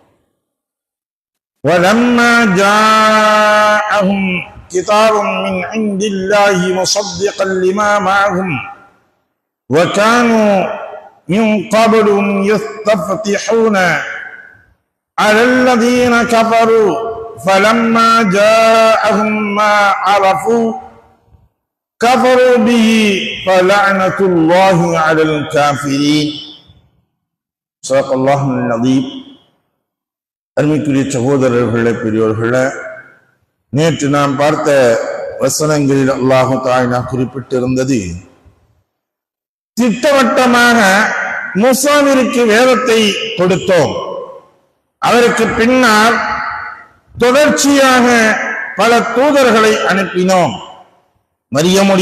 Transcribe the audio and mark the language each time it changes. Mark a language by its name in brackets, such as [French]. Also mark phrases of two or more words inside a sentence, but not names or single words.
[Arabic] ولما جاءهم كتاب من عند الله مصدقا لما معهم وكانوا من قبل يستفتحون على الذين كفروا فلما جاءهم ما عرفوا كفروا به فلعنة الله على الكافرين صدق الله العظيم. [Tamil] அருமைக்குரிய சகோதரர்களே, பெரியோர்களே, நேற்று நாம் பார்த்த வசனங்களில் [Arabic] الله تعالى [Tamil] குறிப்பிட்டிருந்தது, திட்டவட்டமாக மூசாவிற்கு வேதத்தை கொடுத்தோம், அவருக்கு பின்னால் தொடர்ச்சியாக பல தூதர்களை அனுப்பினோம், மரியமுடைய